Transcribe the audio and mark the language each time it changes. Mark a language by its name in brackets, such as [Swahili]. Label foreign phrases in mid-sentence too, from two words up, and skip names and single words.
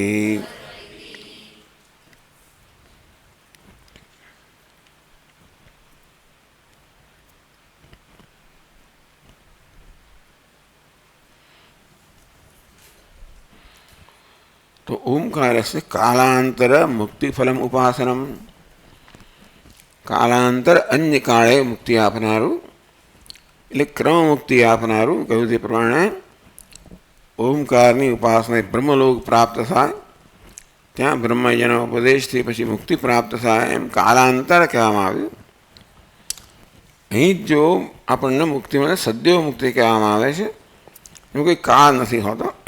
[Hindi] तो ओंकार से [Sanskrit] कालांतर मुक्तिफलम उपासनम, [Hindi] कालांतर अन्य [Gujarati] કાળે મુક્તિ આપનારું એટલે ક્રમ મુક્તિ આપનારું કહ્યું તે પ્રમાણે ઓમકારની ઉપાસના બ્રહ્મલોક પ્રાપ્ત થાય, ત્યાં બ્રહ્મજ્ઞાનના ઉપદેશથી પછી મુક્તિ પ્રાપ્ત થાય, એમ કાલાંતર કહેવામાં આવ્યું. અહીં જો આપણને મુક્તિ મળે સદ્યો મુક્તિ કહેવામાં આવે છે, એનું કોઈ કાળ નથી હોતો.